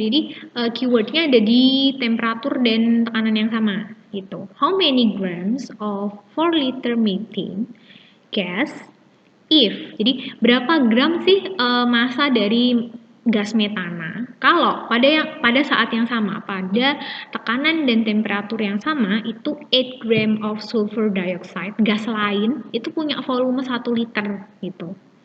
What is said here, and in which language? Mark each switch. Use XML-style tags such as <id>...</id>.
<id>Jadi keywordnya ada di temperatur dan tekanan yang sama gitu.</id> <en>How many grams of 4 liter methane gas if?</en> <id>Jadi berapa gram sih massa dari gas metana kalau pada saat yang sama, pada tekanan dan temperatur yang sama, itu 8</id> <en>gram of sulfur dioxide,</en> <id>gas lain itu punya volume 1 liter gitu.</id>